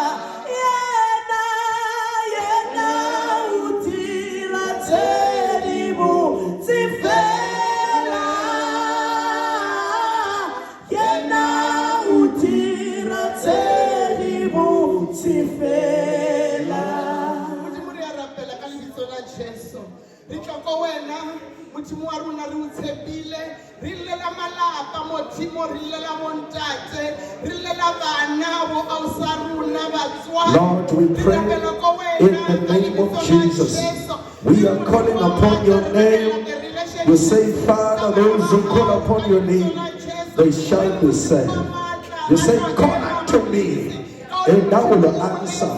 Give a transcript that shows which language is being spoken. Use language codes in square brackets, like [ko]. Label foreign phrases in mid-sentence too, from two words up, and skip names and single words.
[st] yena udira cheli mutsi fela yena udira cheli mutsi fela. Modimo re a rapela ka lebitso la Jesu. Re tla ko wena Modimo wa rona re o tshepile re llela malapa Modimo re llela bontate re llela bana bo ausa rona batswadi. [en] Lord, we pray in the name of Jesus. We are calling upon your name. You say, Father, those who call upon your name, they shall be saved. You say, call unto me, and I will answer.